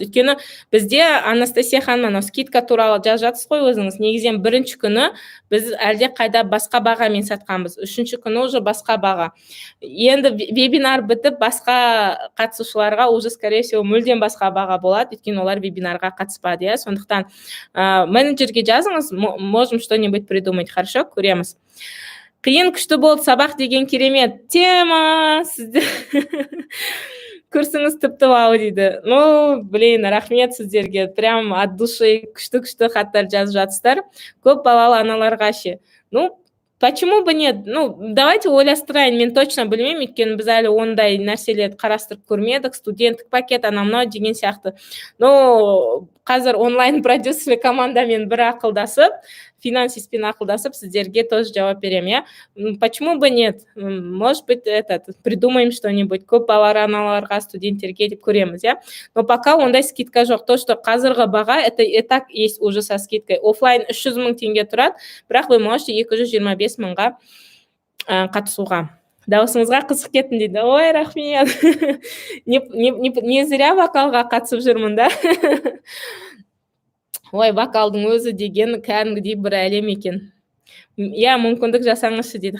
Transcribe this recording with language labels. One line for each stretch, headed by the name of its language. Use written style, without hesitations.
Kazakh: Өйткені бізде Анастасия ханым скидка туралы жазасыз ғой өзіңіз. Негізен бірінші күні біз әлде қайда басқа бағамен сатқанбыз. Үшінші күні уже басқа баға. Енді вебинар бітіп, басқа қатысушыларға уже,
Russian: скорее всего,
Kazakh: мүлдем басқа баға болады, өйткені олар вебинарға қатыспады. Сондықтан менеджерге жазыңыз,
Russian: можем что-нибудь придумать. Хорошо,
Kazakh: көреміз. Қиын күшті болды сабақ деген керемет тема. Сіздер курсыңыз тіпті вау дейді. Рахмет сіздерге.
Russian: Прям от души
Kazakh: күшті хаттар жазып жатсыздар. Көп балалы аналарға ше.
Russian: Почему бы нет?
Kazakh: Давайте ойластырайын. Мен точно білмеймін, өйткені біз әлі ондай нәрселерді қарастырып көрмедік. Студенттік пакет, анау деген сияқты. Қазір онлайн продюсер командамен бір ақылдасып, финансистпен ақылдасып, сіздерге тоже жауап берем.
Russian: Почему бы нет? Может быть, придумаем что-нибудь.
Kazakh: Көп балалы аналарға, студенттерге деп көреміз.
Russian: Но пока
Kazakh: ондай
Russian: скидка
Kazakh: жоқ.
Russian: То, что
Kazakh: қазіргі баға,
Russian: это и так есть уже со скидкой.
Kazakh: Офлайн 300 000 теңге тұрады, бірақ
Russian: вы можете
Kazakh: 225 000-ға қатысуға. Даусыңызға қызық кеттім дейді. Ой, рахмет.
Russian: Не зря
Kazakh: вокалға қатысып жүрмін, да? Ой, вокалдың өзі деген кәдімгідей бір әлем екен. Мүмкіндік жасаңызшы дейді.